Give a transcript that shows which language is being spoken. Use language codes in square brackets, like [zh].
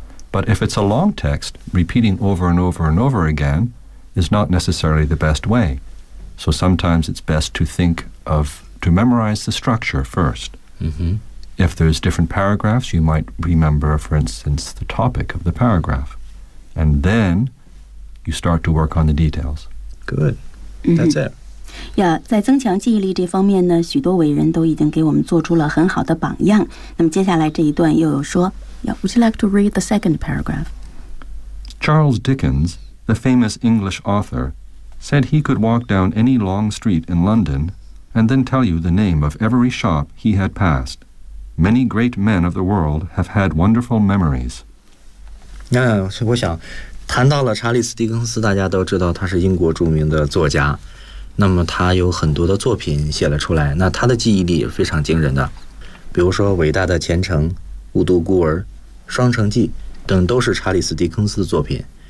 [en] But if it's a long text, repeating over and over and over again is not necessarily the best way. So sometimes it's best to think of, to memorize the structure first. Mm-hmm. If there's different paragraphs, you might remember, for instance, the topic of the paragraph. And then you start to work on the details. Good. That's it. [zh] Yeah, 在增强记忆力这方面呢，许多伟人都已经给我们做出了很好的榜样。那么接下来这一段又有说 [en] yeah, Would you like to read the second paragraph? Charles Dickens, the famous English author, said he could walk down any long street in London and then tell you the name of every shop he had passed. Many great men of the world have had wonderful memories. [zh] 那我想，谈到了查理斯·狄更斯，大家都知道他是英国著名的作家。那么他有很多的作品写了出来，那他的记忆力也非常惊人的。比如说《伟大的前程》《雾都孤儿》《双城记》等都是查理斯·狄更斯的作品。